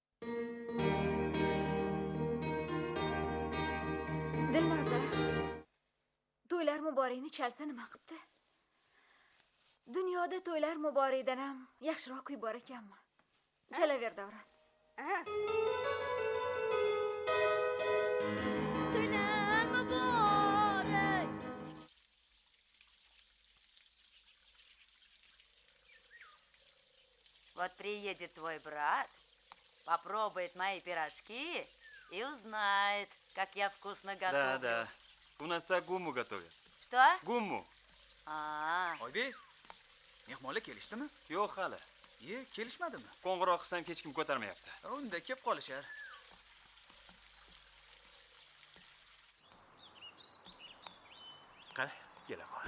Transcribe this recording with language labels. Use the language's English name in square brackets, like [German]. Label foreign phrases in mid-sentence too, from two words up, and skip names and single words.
[Uzbek] Dilnoza, to'ylar muborakni chalsa nima qipti? Dunyoda to'ylar muborakdan ham yaxshiroq kuy bor ekanmi? Chalaver, Davron. To'ylar muborak. [Russian] Вот приедет твой брат, попробует мои пирожки и узнает, как я вкусно готовлю. Да. У нас так гумму готовят. Что? Gummu. [Uzbek] Oybek, mehmonlar kelishdimi? Yo'q hali. Kelishmadimi? Qo'ng'iroq qilsam hech kim ko'tarmayapti. Unda kelib qolishar. Qani, kela qol.